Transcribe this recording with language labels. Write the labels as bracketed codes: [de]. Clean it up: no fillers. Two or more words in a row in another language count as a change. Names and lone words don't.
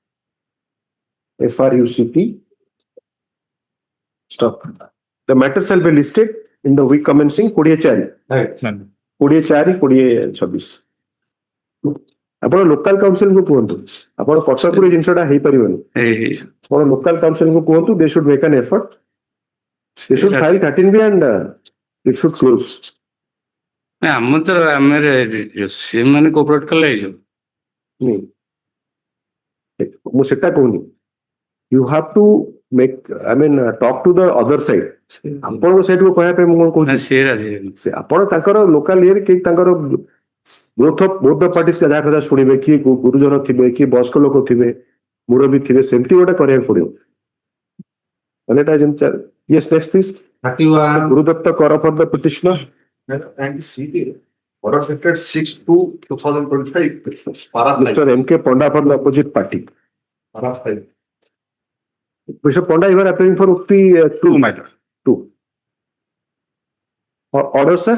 [en] FRUCP. Stop. The matter shall be listed in the week commencing 24. 24/26. [or] ଆପଣ [en] local council [or] କୁ କୁହନ୍ତୁ ଆପଣ ପଛପୁରୀ ଜିନିଷଟା ହେଇପାରିବନି ଆପଣ [en] local council [or] କୁ କୁହନ୍ତୁ [en] they should make an effort they should file 13B and it should close. [or] ଆମ ତ ଆମେ ସେମାନେ କୋପରେଟ କଲେ ହେଇଯିବ ମୁଁ ସେଟା କହୁନି [en] you have to make talk to the other side [or] ଆପଣଙ୍କ ସାଇଡ୍ କୁ କହିବା ପାଇଁ ମୁଁ କଣ କହୁଛି ଆପଣ ତାଙ୍କର ଲୋକାଲ ଇଏରେ କି ତାଙ୍କର [en] both the parties [or] ଯାହା କଥା ଶୁଣିବେ କିଏ ଗୁରୁଜନ ଥିବେ କିଏ ବୟସ୍କ ଲୋକ ଥିବେ ମୁରବୀ ଥିବେ ସେମିତି ଗୋଟେ କରିବାକୁ ପଡିବ ମାନେ ଏଟା ଯେମିତି [en] yes next please [or] ଗୁରୁଦତ୍ତ କର [en] for the petitioner and see the order dated 6/2/2025 para 5 Mr. M.K. Ponda for the opposite party para 5 Mr. Ponda you are appearing for Ukti 2 matter 2 order sir